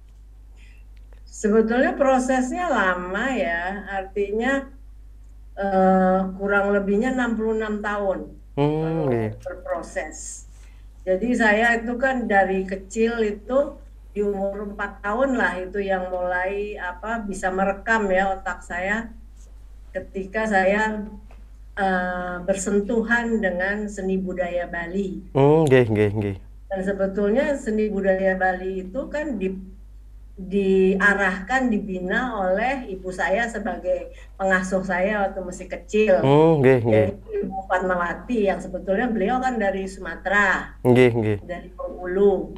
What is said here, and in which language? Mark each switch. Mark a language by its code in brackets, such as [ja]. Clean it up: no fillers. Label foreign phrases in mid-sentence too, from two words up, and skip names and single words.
[id] Sebetulnya prosesnya lama ya, artinya kurang lebihnya 66 tahun berproses. Jadi saya itu kan dari kecil itu di umur 4 tahun lah itu yang mulai bisa merekam ya otak saya ketika saya bersentuhan dengan seni budaya Bali. Nggih. Dan sebetulnya seni budaya Bali itu kan diarahkan, dibina oleh ibu saya sebagai pengasuh saya waktu masih kecil. Ibu Fatmawati yang sebetulnya beliau kan dari Sumatera, dari Bengkulu.